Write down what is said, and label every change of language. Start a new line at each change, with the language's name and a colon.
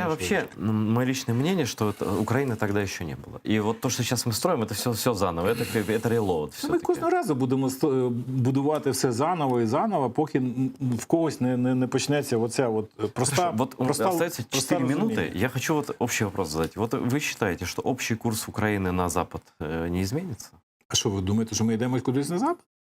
Russian: Я вообще, мое личное мнение, что Украины тогда еще не было. И вот то, что сейчас мы строим, это все заново, это релоад.
Ukrainian: Ми кожного разу будемо будувати все заново і заново, поки в когось не почнеться оця от проста...
Russian: Вот остается 4 минуты. Я хочу вот общий вопрос задать. Вот вы считаете, что общий курс Украины на Запад не изменится?
Ukrainian: А що, ви думаєте, що ми йдемо кудись на Запад?